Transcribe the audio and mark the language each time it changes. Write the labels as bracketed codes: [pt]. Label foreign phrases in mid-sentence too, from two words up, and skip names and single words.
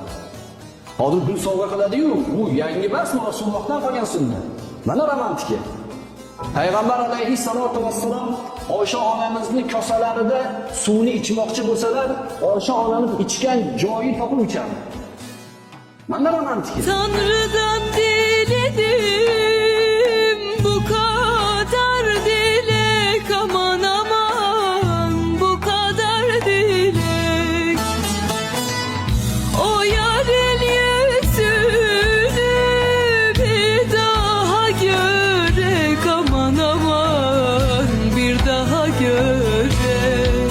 [uz] Hozir gul sovg'a qiladi-yu, bu yangi emas, Rasulullohdan qolgan sunnat. Mana romantika. Payg'ambar alayhissalatu vassalom Oysha onamizni kosalarida suvni ichmoqchi bo'lsalar, Oysha onamiz ichgan joyi topib ichadi. Mana romantika. [tr] Tanrı'dan diledim bu kadar dilek, aman aman bu kadar dilek. O yarın yüzünü bir daha görek, aman aman bir daha görek.